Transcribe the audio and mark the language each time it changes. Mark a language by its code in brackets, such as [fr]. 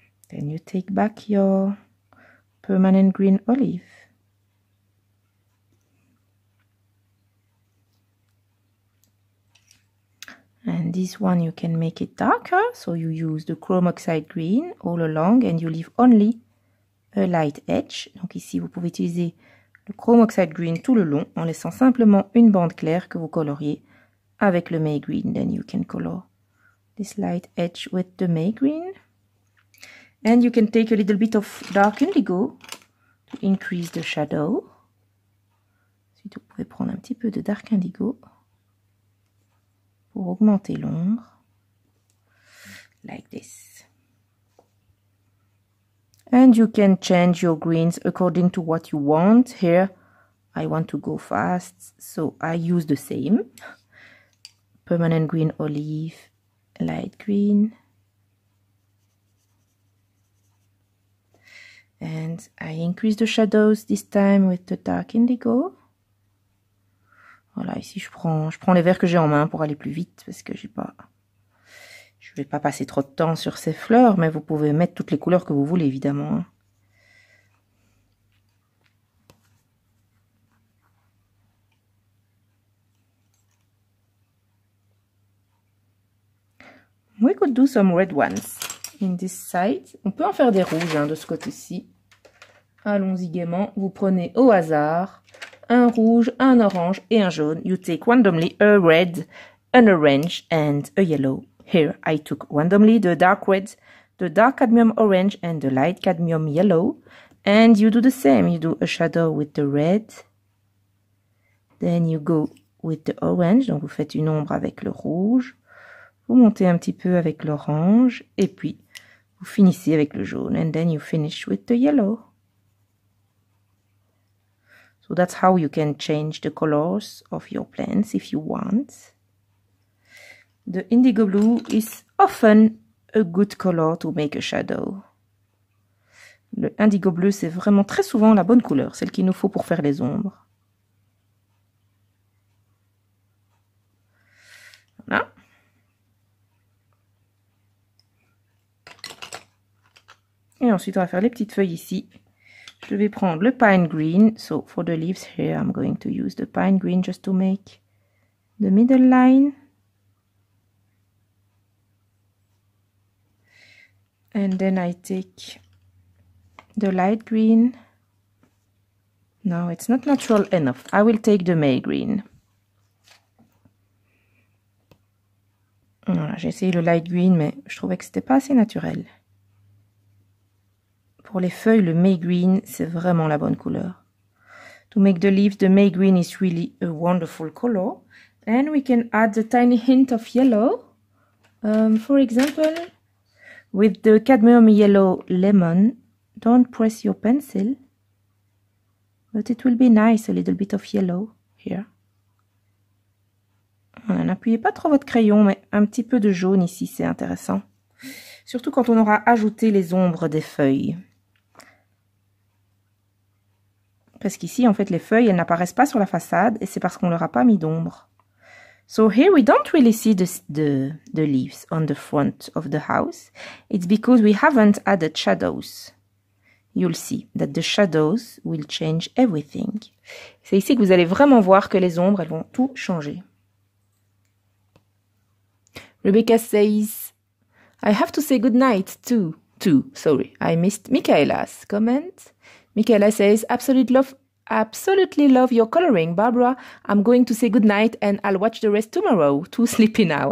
[en] Then you take back your permanent green olive. And this one you can make it darker, so you use the chrome oxide green all along and you leave only a light edge. [fr] Donc ici vous pouvez utiliser le chrome oxide green tout le long en laissant simplement une bande claire que vous coloriez avec le May green. [en] Then you can color this light edge with the May green. And you can take a little bit of dark indigo to increase the shadow. [fr] Ensuite, vous pouvez prendre un petit peu de dark indigo pour augmenter l'ombre. [en] Like this. And you can change your greens according to what you want. Here, I want to go fast, so I use the same. Permanent green olive, light green. And I increase the shadows this time with the dark indigo. [fr] Voilà, ici je prends les verres que j'ai en main pour aller plus vite parce que je vais pas passer trop de temps sur ces fleurs, mais vous pouvez mettre toutes les couleurs que vous voulez évidemment. [en] We could do some red ones in this side. [fr] On peut en faire des rouges de ce côté-ci. Allons-y gaiement. Vous prenez au hasard un rouge, un orange et un jaune. [en] You take randomly a red, an orange and a yellow. Here I took randomly the dark red, the dark cadmium orange and the light cadmium yellow. And you do the same. You do a shadow with the red. Then you go with the orange. [fr] Donc vous faites une ombre avec le rouge. Vous montez un petit peu avec l'orange et puis vous finissez avec le jaune. [en] And then you finish with the yellow. So that's how you can change the colors of your plants if you want. The indigo blue is often a good color to make a shadow. [fr] Le indigo bleu, c'est vraiment très souvent la bonne couleur, celle qu'il nous faut pour faire les ombres. Voilà. Et ensuite, on va faire les petites feuilles ici. je vais prendre le pine green. [en] So for the leaves here, I'm going to use the pine green just to make the middle line. And then I take the light green. No, it's not natural enough. I will take the May green. [fr] Voilà, j'ai essayé le light green, mais je trouvais que c'était pas assez naturel. Pour les feuilles, le May green, c'est vraiment la bonne couleur. [en] To make the leaves, the May green is really a wonderful color. And we can add a tiny hint of yellow. For example, with the cadmium yellow lemon, don't press your pencil. But it will be nice, a little bit of yellow here. [fr] Voilà, n'appuyez pas trop votre crayon, mais un petit peu de jaune ici, c'est intéressant. Surtout quand on aura ajouté les ombres des feuilles. Parce qu'ici, en fait, les feuilles, elles n'apparaissent pas sur la façade, et c'est parce qu'on ne leur a pas mis d'ombre. [en] So here we don't really see the leaves on the front of the house. It's because we haven't added shadows. You'll see that the shadows will change everything. [fr] C'est ici que vous allez vraiment voir que les ombres, elles vont tout changer. [en] Rebecca says, I have to say good night too. Sorry, I missed Michaela's comment. Michaela says, absolutely love your coloring, Barbara. I'm going to say good night and I'll watch the rest tomorrow. Too sleepy now.